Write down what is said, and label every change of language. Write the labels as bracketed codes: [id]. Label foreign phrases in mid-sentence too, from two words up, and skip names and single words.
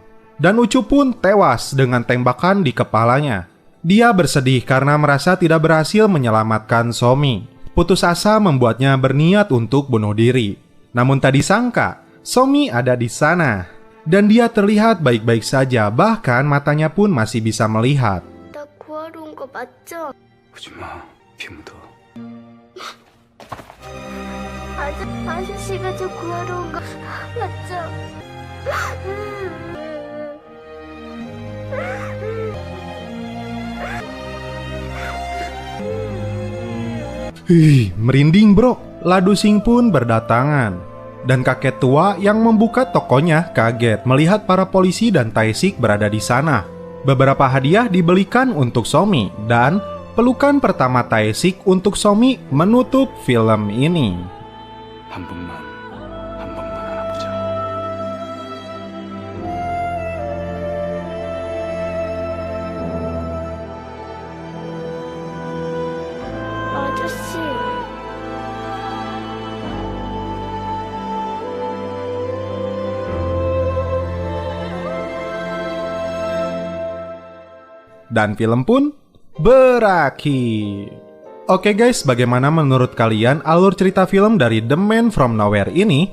[id] Dan Ucup pun tewas dengan tembakan di kepalanya. Dia bersedih karena merasa tidak berhasil menyelamatkan Somi. Putus asa membuatnya berniat untuk bunuh diri. Namun tak disangka, Somi ada di sana. Dan dia terlihat baik-baik saja, bahkan matanya pun masih bisa melihat. [ko] 나 구하러 온 거 맞죠? 오지마, 피 묻어. 아저씨가 저 구하러 온 거 맞죠? [id] Merinding bro. Ladu Sing pun berdatangan. Dan kakek tua yang membuka tokonya kaget melihat para polisi dan Tae-sik berada di sana. Beberapa hadiah dibelikan untuk Somi dan pelukan pertama Tae-sik untuk Somi menutup film ini. [ko] 한 번만 안아보자. 아저씨. [id] Dan film pun berakhir. Oke guys, bagaimana menurut kalian alur cerita film dari The Man From Nowhere ini?